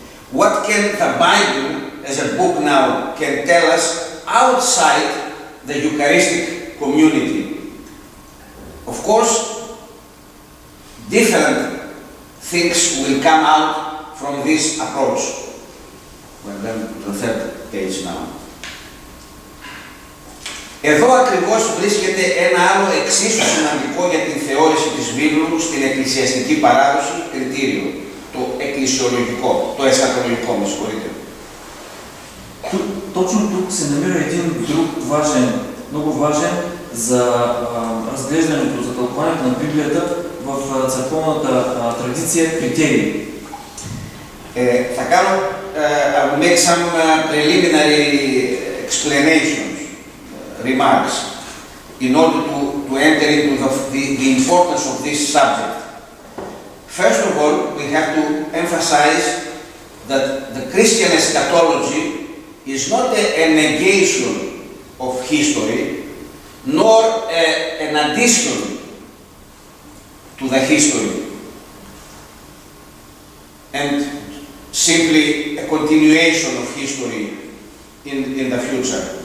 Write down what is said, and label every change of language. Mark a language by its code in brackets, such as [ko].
[en] What can the Bible, as a book now, can tell us outside the Eucharistic community? Of course, different things will come out from this approach. Well, then the third page now. [el] Εδώ ακριβώς βρίσκεται ένα άλλο εξίσου σημαντικό για την θεώρηση της βίβλου στην εκκλησιαστική παράδοση κριτήριο, το εκκλησιολογικό, το εσχατολογικό, με συγχωρείτε. [bg] Точно тук се намира един друг важен, много важен за разглеждането, за тълкуването на Библията в църковната традиция критерии. [el] Θα κάνω, [en] I will make some preliminary explanations, remarks, in order to enter into the importance of this subject. First of all, we have to emphasize that the Christian eschatology is not a negation of history, nor an addition to the history, and simply a continuation of history in the future.